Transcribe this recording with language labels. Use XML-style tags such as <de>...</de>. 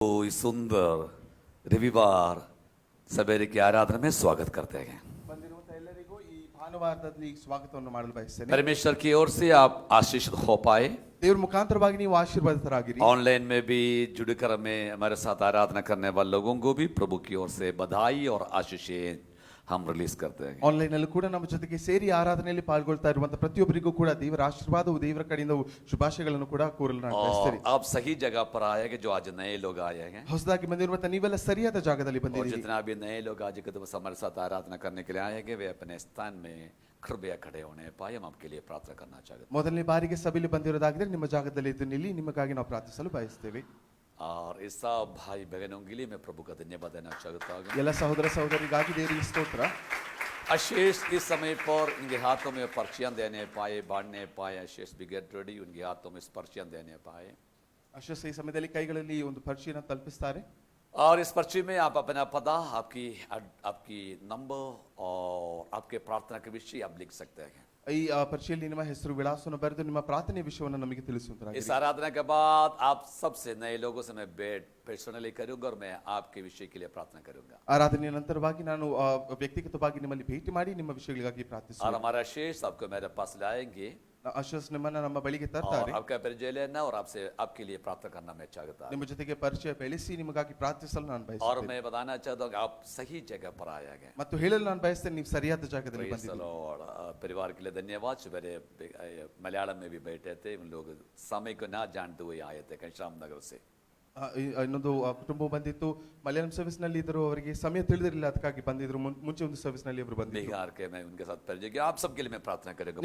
<hi>इस सुंदर रविवार सवेरे की आराधना में स्वागत करते हैं।</hi> <kn>ಬಂದಿರುವಂತ ಎಲ್ಲರಿಗೂ ಈ ಭಾನುವಾರದಲ್ಲಿ ಸ್ವಾಗತವನ್ನು ಮಾಡಲು ಬಯಸ್ತೇನೆ.</kn> <hi>परमेश्वर की ओर से आप आशीषित हो पाए।</hi> <kn>ದೇವರ ಮುಖಾಂತರವಾಗಿ ನೀವು ಆಶೀರ್ವಾದಿತರಾಗಿರಿ.</kn> <hi>ऑनलाइन में भी जुड़कर हमें हमारे साथ आराधना करने वाले लोगों को भी प्रभु की ओर से बधाई और आशीषें हम रिलीज करते हैं।</hi> <kn>ಆನ್ಲೈನ್ ಅಲ್ಲಿ ಕೂಡ ನಮ್ಮ ಜೊತೆಗೆ ಸೇರಿ ಆರಾಧನೆಯಲ್ಲಿ ಪಾಲ್ಗೊಳ್ತಾ ಇರುವಂತ ಪ್ರತಿಯೊಬ್ಬರಿಗೂ ಕೂಡ ದೇವರ ಆಶೀರ್ವಾದವು ದೇವರ ಕಡೆಯಿಂದ ಶುಭಾಶಯಗಳನ್ನು ಕೂಡ ಕೋರಲು ನಾನು ಬಯಸ್ತೇನೆ.</kn> <hi>आप सही जगह पर आए हैं जो आज नए लोग आए हैं।</hi> <kn>ಹೊಸದಾಗಿ ಬಂದಿರುವಂತ ನೀವೆಲ್ಲ ಸರಿಯಾದ ಜಾಗದಲ್ಲಿ</kn> <hi>और</hi> <kn>ಬಂದಿದ್ದೀರಿ.</kn> <hi>जितना भी नए लोग आज के दिवस हमारे साथ आराधना करने के लिए आएंगे वे अपने स्थान में कृपया खड़े होने पाए। हम आपके लिए प्रार्थना करना चाहते हैं।</hi> <kn>ಮೊದಲನೇ ಬಾರಿಗೆ ಸಭೆಯಲ್ಲಿ ಬಂದಿರೋದಾಗಿದ್ರೆ ನಿಮ್ಮ ಜಾಗದಲ್ಲಿ ಇದ್ದು ನಿಲ್ಲಿ, ನಿಮಗಾಗಿ ನಾವು ಪ್ರಾರ್ಥಿಸಲು ಬಯಸ್ತೇವೆ.</kn> <hi>और इस सब भाई बहनों के लिए मैं प्रभु का धन्यवाद देना चाहता हूँ।</hi> <kn>ಎಲ್ಲ ಸಹೋದರ ಸಹೋದರಿಗಾಗಿ ದೇವರಿಗೆ ಸ್ತೋತ್ರ.</kn> <hi>अशेष इस समय पर इनके हाथों में पर्चियां देने पाए, बांटने पाए। अशेष भी गेट रेडी, उनके हाथों में पर्चियां देने पाए।</hi> <kn>ಅಶಸ್ ಈ ಸಮಯದಲ್ಲಿ ಕೈಗಳಲ್ಲಿ ಒಂದು ಪರ್ಚಿಯನ್ನು ತಲುಪಿಸ್ತಾರೆ.</kn> <hi>और इस पर्ची में आप अपना पता, आपकी नंबर और आपके प्रार्थना के विषय आप लिख सकते हैं।</hi> <kn>ಈ ಪರ್ಚಿಯಲ್ಲಿ ನಿಮ್ಮ ಹೆಸರು ವಿಳಾಸವನ್ನು ಬರೆದು ನಿಮ್ಮ ಪ್ರಾರ್ಥನೆ ವಿಷಯವನ್ನು ನಮಗೆ ತಿಳಿಸುತ್ತಾರೆ.</kn> <hi>इस आराधना के बाद आप सबसे नए लोगों से मैं भेंट पर्सनली करूंगा और मैं आपके विषय के लिए प्रार्थना करूंगा।</hi> <kn>ಆರಾಧನೆಯ ನಂತರವಾಗಿ ನಾನು ವ್ಯಕ್ತಿಗತವಾಗಿ ನಿಮ್ಮಲ್ಲಿ ಭೇಟಿ ಮಾಡಿ ನಿಮ್ಮ ವಿಷಯಗಳಿಗಾಗಿ</kn> <hi>और</hi> <kn>ಪ್ರಾರ್ಥಿಸುತ್ತೇನೆ.</kn> <hi>हमारा शेष आपको मेरे पास लाएंगे</hi> <kn>ಅಶಸ್ ನಿಮ್ಮನ್ನ ನಮ್ಮ ಬಳಿಗೆ</kn> <hi>और</hi> <kn>ತರ್ತಾರೆ.</kn> <hi>आपका परिचय लेना और आपसे आपके लिए प्रार्थना करना मैं चाहता हूं।</hi> <kn>ನಿಮ್ಮ ಜೊತೆಗೆ ಪರಿಚಯ ಬೆಳೆಸಿ ನಿಮಗಾಗಿ ಪ್ರಾರ್ಥಿಸಲು ನಾನು</kn> <hi>और</hi> <kn>ಬಯಸುತ್ತೇನೆ.</kn> <hi>मैं बताना चाहता हूँ कि आप सही जगह पर आए हैं।</hi> <kn>ಮತ್ತು ಹೇಳಲು ನಾನು ಬಯಸ್ತೇನೆ ನೀವು ಸರಿಯಾದ ಜಾಗದಲ್ಲಿ</kn> <en>Praise the</en> <kn>ಬಂದಿದ್ದೀರಿ.</kn> <hi>Lord. परिवार के लिए धन्यवाद। सवेरे मलयालम में भी बैठे थे, उन लोग समय को ना जानते हुए आए थे घनश्याम नगर से।</hi> <kn>ಇನ್ನೊಂದು ಕುಟುಂಬ ಬಂದಿತ್ತು, ಮಲಯಾಳಂ ಸರ್ವಿಸ್ ನಲ್ಲಿ ಇದ್ರು, ಅವರಿಗೆ ಸಮಯ ತಿಳಿದಿರಲಿಲ್ಲ, ಅದಕ್ಕಾಗಿ ಬಂದಿದ್ರು. ಮುಂಚೆ ಒಂದು ಸರ್ವಿಸ್ ನಲ್ಲಿ ಅವರು ಬಂದಿದ್ರು.</kn> <hi>बिहार के मैं उनके साथ परिचय किया। आप सबके लिए मैं प्रार्थना करूंगा।</hi>